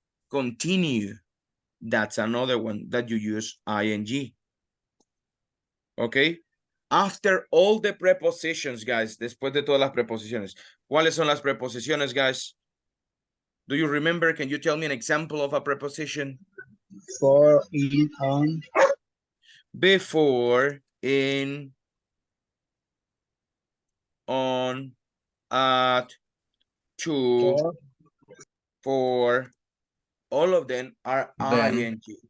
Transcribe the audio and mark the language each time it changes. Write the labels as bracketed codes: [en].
[en] Continue, that's another one that you use ing. Okay, after all the prepositions, [es] guys, después de todas las preposiciones, ¿cuáles son las preposiciones, guys? [en] Do you remember? Can you tell me an example of a preposition? For, in, on. Before, in, on, at, to, for, all of them are ing.